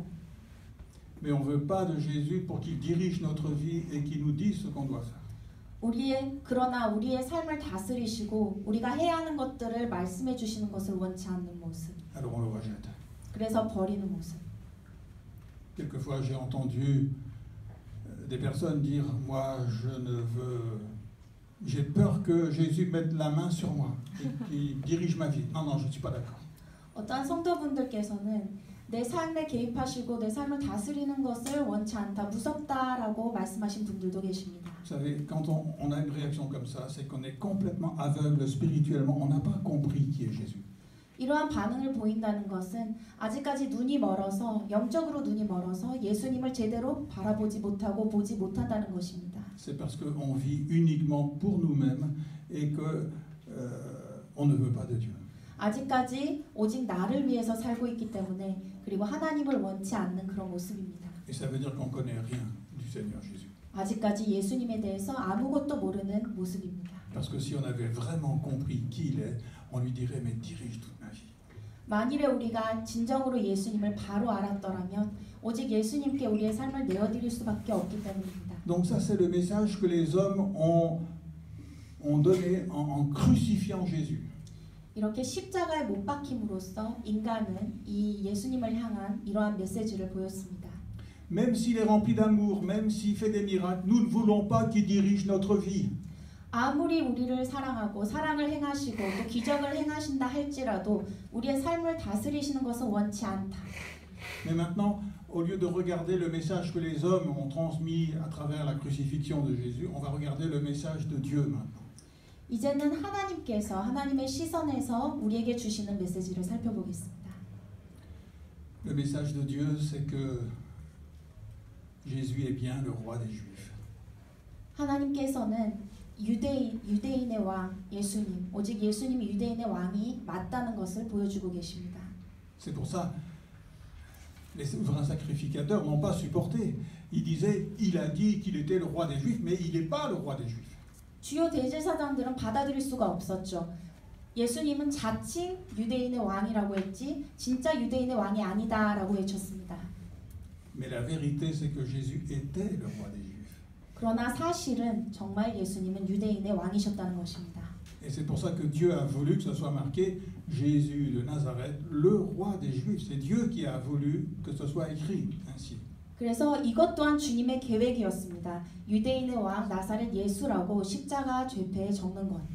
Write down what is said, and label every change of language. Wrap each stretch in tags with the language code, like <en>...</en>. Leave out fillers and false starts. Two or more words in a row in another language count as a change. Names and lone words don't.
<fr>Mais on ne veut pas de Jésus pour qu'il dirige notre vie et qu'il nous dise ce qu'on doit faire.</fr> <ko>그러나 우리의 삶을 다스리시고 우리가 해야 하는 것들을 말씀해 주시는 것을 원치 않는 모습.</ko> <fr>Alors on le rejette.</fr> <ko>그래서 버리는 모습.</ko> <fr>Quelquefois j'ai entendu des personnes dire, moi j'ai peur que Jésus mette la main sur moi et qu'il dirige ma vie. Non, je ne suis pas d'accord.</fr> <ko>어떤 성도분들께서는 내 삶에 개입하시고 내 삶을 다스리는 것을 원치 않다, 무섭다라고 말씀하신 분들도 계십니다.</ko> <fr>Vous savez, quand on a une réaction comme ça, c'est qu'on est complètement aveugle spirituellement. On n'a pas compris qui est Jésus.</fr> <ko>이러한 반응을 보인다는 것은 아직까지 눈이 멀어서 영적으로 눈이 멀어서 예수님을 제대로 바라보지 못하고 보지 못한다는 것입니다.</ko> <fr>C'est parce qu'on vit uniquement pour nous-mêmes et que on ne veut pas de Dieu.</fr> <ko>아직까지 오직 나를 위해서 살고 있기 때문에 그리고 하나님을 원치 않는 그런 모습입니다.</ko> <fr>Et ça veut dire qu'on connaît rien du Seigneur Jésus.</fr> <ko>아직까지 예수님에 대해서 아무것도 모르는 모습입니다.</ko> <fr>Parce que si on avait vraiment compris qui il est, on lui dirait mais dirige toute ma vie.</fr> <ko>만일에 우리가 진정으로 예수님을 바로 알았더라면 오직 예수님께 우리의 삶을 내어드릴 수밖에 없기 때문입니다.</ko> <fr>Donc ça c'est le message que les hommes ont donné en crucifiant Jésus.</fr> <ko>이렇게 십자가에 못 박힘으로써 인간은 이 예수님을 향한 이러한 메시지를 보였습니다.</ko> <fr>Même s'il est rempli d'amour, même s'il fait des miracles, nous ne voulons pas qu'il dirige notre vie.</fr> <ko>아무리 우리를 사랑하고 사랑을 행하시고 또 기적을 행하신다 할지라도 우리의 삶을 다스리시는 것은 원치 않다.</ko> <fr>Mais maintenant, au lieu de regarder le message que les hommes ont transmis à travers la crucifixion de Jésus, on va regarder le message de Dieu maintenant.</fr> <ko>이제는 하나님께서 하나님의 시선에서 우리에게 주시는 메시지를 살펴보겠습니다.</ko> <fr>Le message de Dieu, c'est que Jésus est bien le roi des Juifs.</fr> <ko>하나님께서는 유대인의 왕 예수님, 오직 예수님이 유대인의 왕이 맞다는 것을 보여주고 계십니다.</ko> <fr>C'est pour ça les souverains sacrificateurs n'ont pas supporté. Ils disaient, il a dit qu'il était le roi des Juifs, mais il n'est pas le roi des Juifs.</fr> <ko>주요 대제사장들은 받아들일 수가 없었죠. 예수님은 자칭 유대인의 왕이라고 했지 진짜 유대인의 왕이 아니다라고 외쳤습니다.</ko> <fr>Mais la vérité, c'est que Jésus était le roi des Juifs.</fr> <ko>그러나 사실은 정말 예수님은 유대인의 왕이셨다는 것입니다.</ko> <fr>Et c'est pour ça que Dieu a voulu que ça soit marqué Jésus de Nazareth, le roi des Juifs. C'est Dieu qui a voulu que ce soit écrit ainsi.</fr> <ko>그래서 이것 또한 주님의 계획이었습니다. 유대인의 왕 나사렛 예수라고 십자가 죄패에 적는 것.</ko>